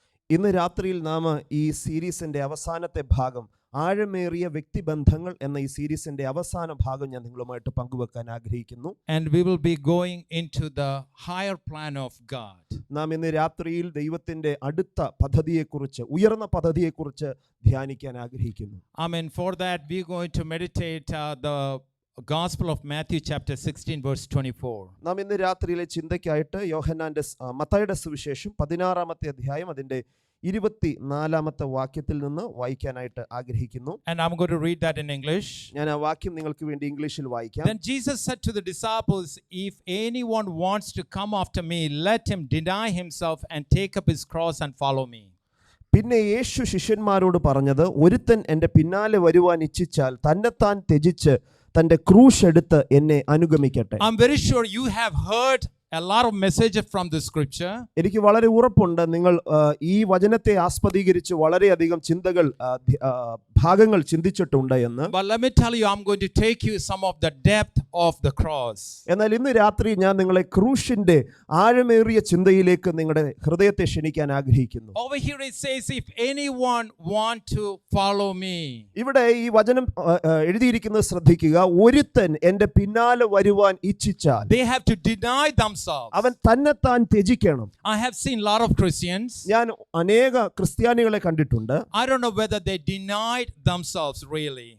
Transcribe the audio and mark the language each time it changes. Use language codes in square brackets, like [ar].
[ml] ഇന്ന് രാത്രിയിൽ നാം ഈ സീരീസിന്റെ അവസാനത്തെ ഭാഗം, ആഴമേറിയ വ്യക്തിബന്ധങ്ങൾ എന്ന ഈ സീരീസിന്റെ അവസാന ഭാഗം ഞാൻ നിങ്ങളുമായിട്ട് പങ്കുവെക്കാൻ ആഗ്രഹിക്കുന്നു. [en] And we will be going into the higher plan of God. [ml] നാം ഇന്ന് രാത്രിയിൽ ദൈവത്തിന്റെ അടുത്ത പദ്ധതിയെക്കുറിച്ച്, ഉയർന്ന പദ്ധതിയെക്കുറിച്ച് ധ്യാനിക്കാൻ ആഗ്രഹിക്കുന്നു. [en] Amen. For that we are going to meditate the Gospel of Matthew chapter 16 verse 24. [ml] നാം ഇന്ന് രാത്രിയിലെ ചിന്തയ്ക്കായിട്ട് മത്തായിയുടെ സുവിശേഷം 16-ാമത്തെ അധ്യായം അതിന്റെ 24-ാമത്തെ വാക്യത്തിൽ നിന്ന് വായിക്കാനായിട്ട് ആഗ്രഹിക്കുന്നു. [en] And I'm going to read that in English. [ml] ഞാൻ ആ വാക്യം നിങ്ങൾക്ക് വേണ്ടി ഇംഗ്ലീഷിൽ വായിക്കാം. [en] Then Jesus said to the disciples, if anyone wants to come after me, let him deny himself and take up his cross and follow me. [ml] പിന്നെ യേശു ശിഷ്യന്മാരോട് പറഞ്ഞത്, ഒരുത്തൻ എൻ്റെ പിന്നാലെ വരുവാൻ ഇച്ഛിച്ചാൽ തന്നെത്താൻ ത്യജിച്ച് തൻ്റെ ക്രൂശ് എടുത്ത് എന്നെ അനുഗമിക്കട്ടെ. [en] I'm very sure you have heard a lot of messages from the scripture. [ml] എനിക്ക് വളരെ ഉറപ്പുണ്ട് നിങ്ങൾ ഈ വചനത്തെ ആസ്പദീകരിച്ച് വളരെയധികം ചിന്തകൾ ഭാഗങ്ങൾ ചിന്തിച്ചിട്ടുണ്ട് എന്ന്. [en] But let me tell you, I'm going to take you some of the depth of the cross. [ml] എന്നാൽ ഇന്ന് രാത്രി ഞാൻ നിങ്ങളെ ക്രൂശിന്റെ ആഴമേറിയ ചിന്തയിലേക്ക് നിങ്ങളുടെ ഹൃദയത്തെ ക്ഷണിക്കാൻ ആഗ്രഹിക്കുന്നു. [en] Over here it says, if anyone want to follow me. [ml] ഇവിടെ ഈ വചനം എഴുതിയിരിക്കുന്നത് ശ്രദ്ധിക്കുക. ഒരുത്തൻ എൻ്റെ പിന്നാലെ വരുവാൻ ഇച്ഛിച്ചാൽ [en] They have to deny themselves. [ml] അവൻ തന്നെത്താൻ ത്യജിക്കണം. [en] I have seen a lot of Christians. [ml] ഞാൻ അനേക ക്രിസ്ത്യാനികളെ കണ്ടിട്ടുണ്ട്. [en] I don't know whether they denied themselves really.